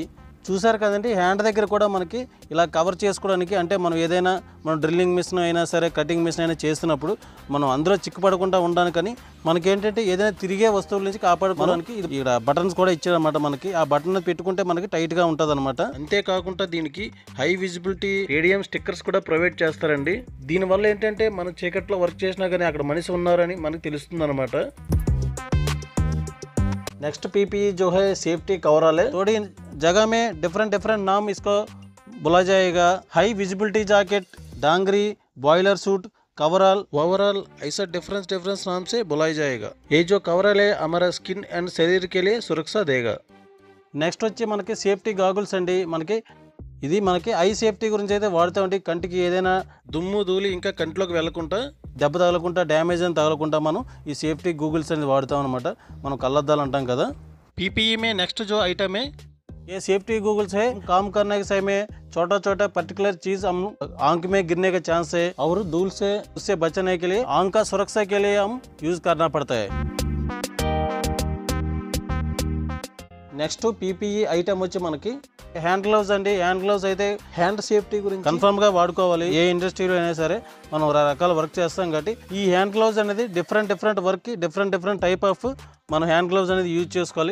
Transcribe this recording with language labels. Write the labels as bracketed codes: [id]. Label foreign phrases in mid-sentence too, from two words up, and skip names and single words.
[te] చూసారు కదండి, హ్యాండ్ దగ్గర కూడా మనకి ఇలా కవర్ చేసుకోవడానికి, అంటే మనం ఏదైనా మనం [en] drilling machine [te] అయినా సరే [en] cutting machine [te] అయినా చేస్తున్నప్పుడు మనం అందులో చిక్కుపడకుండా ఉండడానికని మనకేంటంటే ఏదైనా తిరిగే వస్తువుల నుంచి కాపాడుకోవడానికి ఇక్కడ బటన్స్ కూడా ఇచ్చారనమాట. మనకి ఆ బటన్ పెట్టుకుంటే మనకి టైట్గా ఉంటుంది అనమాట. అంతేకాకుండా దీనికి [en] high visibility radium stickers [te] కూడా ప్రొవైడ్ చేస్తారండి. దీనివల్ల ఏంటంటే మనం చీకట్లో వర్క్ చేసినా కానీ అక్కడ మనిషి ఉన్నారని మనకు తెలుస్తుంది అనమాట. [en] next PPE [hi] जो है [en] safety coverall [hi] है, थोड़ी जगह में डिफरेंट नाम इसको बोला जाएगा. [en] high visibility jacket, dungaree, boiler suit, coverall, overall [hi] ऐसा डिफरेंस नाम से बुलाया जाएगा. ये जो कवरल है हमारा [en] skin and [hi] शरीर के लिए सुरक्षा देगा. [te] నెక్స్ట్ వచ్చి మనకి [en] safety goggles [te] అండి. మనకి ఇది మనకి [en] eye safety [te] గురించి అయితే వాడుతామండి. కంటికి ఏదైనా దుమ్ము ధూళి ఇంకా కంటిలోకి వెళ్ళకుండా, దెబ్బ తగలకుండా, డ్యామేజ్ అని తగలకుండా మనం ఈ [en] safety goggles [te] అనేది వాడతాం అనమాట. మనం కళ్ళద్దాలు అంటాం కదా. [hi] पीपीई में नेक्स्ट जो आइटम है ये [en] safety goggles [hi] है. काम करने के समय में छोटा पर्टिकुलर चीज हम आंख में गिरने का चांस है और धूल से उससे बचने के लिए आंख का सुरक्षा के लिए हम यूज करना पड़ता है. [en] next PPE item [te] వచ్చి మనకి [en] hand glove [te] అండి. [en] hand glove [te] అయితే [en] hand safety [te] గురించి కన్ఫర్మ్ గా వాడుకోవాలి. ఏ ఇండస్ట్రీలో అయినా సరే మనం రకరకాల వర్క్ చేస్తాం కాబట్టి ఈ [en] hand glove [te] అనేది [en] different work different type of [te] మనం [en] hand glove [te] అనేది యూజ్ చేసుకోవాలి.